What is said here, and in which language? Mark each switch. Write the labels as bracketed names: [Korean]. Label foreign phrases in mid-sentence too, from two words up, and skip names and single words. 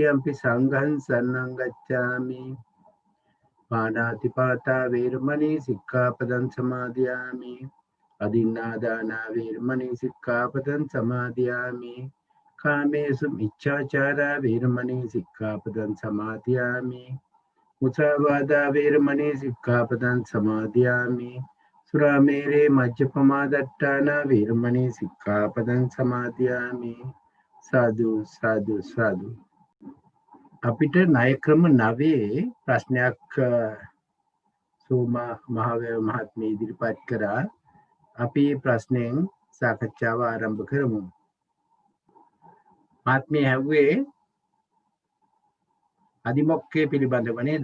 [Pali] ယම්පි සංඝං සරණං ගච්ඡාමි පාණාතිපාතා වේරමණී සික්ඛාපදං සමාදියාමි අදින්නාදානා වේරමණී සික්ඛාපදං සමාදියාමි කාමේසු මිච්ඡාචාරා වේරමණී සික්ඛාපදං සමාදියාමි මුසාවාදා වේරමණී සික්ඛාපදං සමාදියාමි සුරාමේරේ මජ්ජපමාදට්ඨානා වේරමණී සික්ඛාපදං සමාදියාමි සාදු සාදු සාදු. [Sinhala] අපිට ණය ක්‍රම 9 ප්‍රශ්නයක් සෝමා මහවැව මහත්මිය ඉදිරිපත් කරා. අපි ප්‍රශ්නෙන් සාකච්ඡාව ආරම්භ කරමු. මහත්මිය ඇහුවේ අදිමොක්ඛය පිළිබඳව නේද?